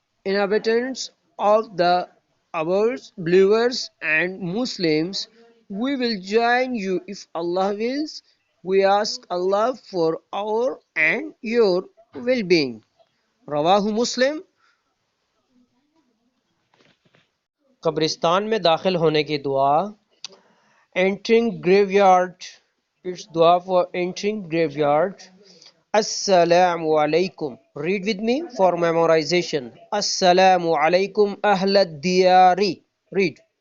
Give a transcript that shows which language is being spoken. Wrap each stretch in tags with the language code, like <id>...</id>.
<en>inhabitants of the ours, believers and Muslims, we will join you if Allah wills. We ask Allah for our and your well-being.</en> <ur>رواہ مسلم. قبرستان میں داخل ہونے کی دعا.</ur> <en>Entering graveyard. It's dua for entering graveyard. Assalamu alaikum. Read with me for memorization.</en> <ar>Assalamu alaikum ahlad diyari.</ar> <en>Read.</en>